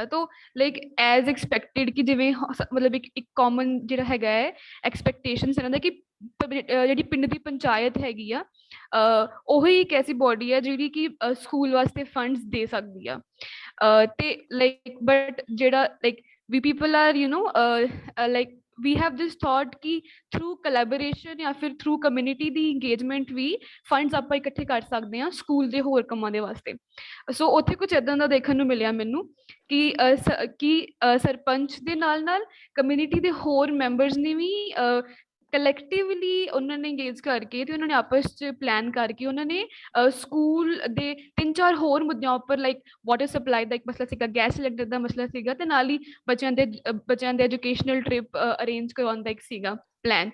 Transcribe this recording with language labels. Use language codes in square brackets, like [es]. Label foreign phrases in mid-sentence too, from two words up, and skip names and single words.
[pa] ਤਾਂ [en] like as expected [pa] ਕਿ ਜਿਵੇਂ ਮਤਲਬ ਇੱਕ ਕਾਮਨ ਜਿਹੜਾ ਹੈਗਾ ਹੈ ਐਕਸਪੈਕਟੇਸ਼ਨਸ ਇਹਨਾਂ ਦਾ ਕਿ ਜਿਹੜੀ ਪਿੰਡ ਦੀ ਪੰਚਾਇਤ ਹੈਗੀ ਆ ਉਹੀ ਇੱਕ ਐਸੀ ਬੋਡੀ ਆ ਜਿਹੜੀ ਕਿ ਸਕੂਲ ਵਾਸਤੇ ਫੰਡਸ ਦੇ ਸਕਦੀ ਆ. [en] ਤੇ like but ਜਿਹੜਾ ਲਾਈਕ we people are like we have this thought ki through collaboration [hi] या फिर [en] through community ਦੀ engagement ਵੀ funds [pa] ਆਪਾਂ ਇਕੱਠੇ ਕਰ ਸਕਦੇ ਹਾਂ ਸਕੂਲ ਦੇ ਹੋਰ ਕੰਮਾਂ ਦੇ ਵਾਸਤੇ. ਸੋ ਉੱਥੇ ਕੁਝ ਏਦਾਂ ਦਾ ਦੇਖਣ ਨੂੰ ਮਿਲਿਆ ਮੈਨੂੰ ਕਿ ਸਰਪੰਚ ਦੇ ਨਾਲ ਕਮਿਊਨਿਟੀ ਦੇ ਹੋਰ ਮੈਂਬਰਸ ਨੇ ਵੀ ਕਲੈਕਟਿਵਲੀ ਉਹਨਾਂ ਨੇ ਇੰਗੇਜ ਕਰਕੇ ਤੇ ਉਹਨਾਂ ਨੇ ਆਪਸ 'ਚ ਪਲਾਨ ਕਰਕੇ ਉਹਨਾਂ ਨੇ ਸਕੂਲ ਦੇ 3-4 ਹੋਰ ਮੁੱਦਿਆਂ ਉੱਪਰ [en] like water supply [pa] ਦਾ ਇੱਕ ਮਸਲਾ ਸੀਗਾ, [en] gas cylinder [pa] ਦਾ ਮਸਲਾ ਸੀਗਾ ਤੇ ਨਾਲ ਹੀ ਬੱਚਿਆਂ ਦੇ [en] educational trip arrange [pa] ਕਰਵਾਉਣ ਦਾ ਇੱਕ ਸੀਗਾ ਪਲਾਨ.